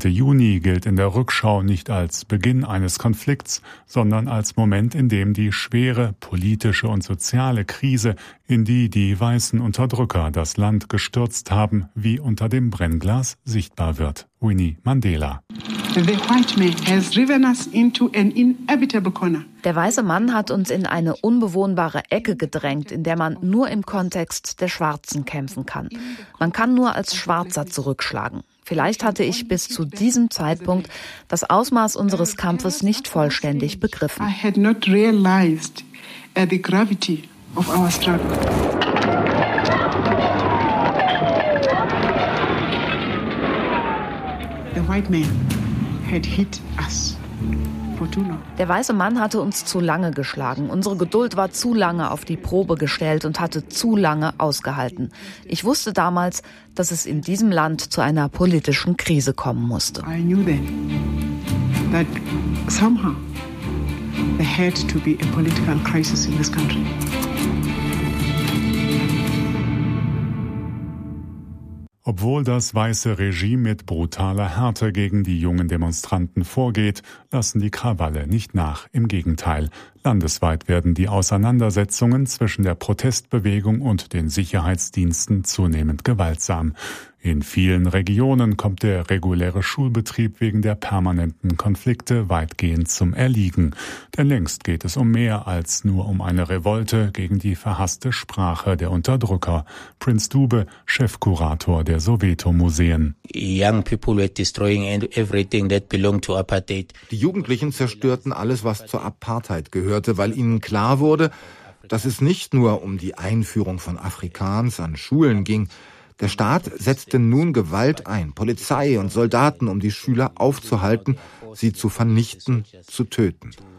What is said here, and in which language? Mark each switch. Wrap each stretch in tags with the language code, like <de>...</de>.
<de>Juni gilt in der Rückschau nicht als Beginn eines Konflikts, sondern als Moment, in dem die schwere politische und soziale Krise, in die die weißen Unterdrücker das Land gestürzt haben, wie unter dem Brennglas sichtbar wird. Winnie Mandela.</de> <en>The white man has driven us into an inevitable corner.</en> <de>Der weiße Mann hat uns in eine unbewohnbare Ecke gedrängt, in der man nur im Kontext der Schwarzen kämpfen kann. Man kann nur als Schwarzer zurückschlagen. Vielleicht hatte ich bis zu diesem Zeitpunkt das Ausmaß unseres Kampfes nicht vollständig begriffen.</de> <en>I had not realized the gravity of our struggle. The white man had hit us for too long.</en> <de>Der weiße Mann hatte uns zu lange geschlagen. Unsere Geduld war zu lange auf die Probe gestellt und hatte zu lange ausgehalten. Ich wusste damals, dass es in diesem Land zu einer politischen Krise kommen musste.</de> <en>I knew then that somehow there had to be a political crisis in this country.</en> <de>Obwohl das weiße Regime mit brutaler Härte gegen die jungen Demonstranten vorgeht, lassen die Krawalle nicht nach. Im Gegenteil, landesweit werden die Auseinandersetzungen zwischen der Protestbewegung und den Sicherheitsdiensten zunehmend gewaltsam. In vielen Regionen kommt der reguläre Schulbetrieb wegen der permanenten Konflikte weitgehend zum Erliegen. Denn längst geht es um mehr als nur um eine Revolte gegen die verhasste Sprache der Unterdrücker. Prinz Dube, Chefkurator der Soweto-Museen.</de> <en>Young people were destroying everything that belonged to apartheid.</en> <de>Die Jugendlichen zerstörten alles, was zur Apartheid gehörte, weil ihnen klar wurde, dass es nicht nur um die Einführung von Afrikaans an Schulen ging. Der Staat setzte nun Gewalt ein, Polizei und Soldaten, um die Schüler aufzuhalten, sie zu vernichten, zu töten.</de>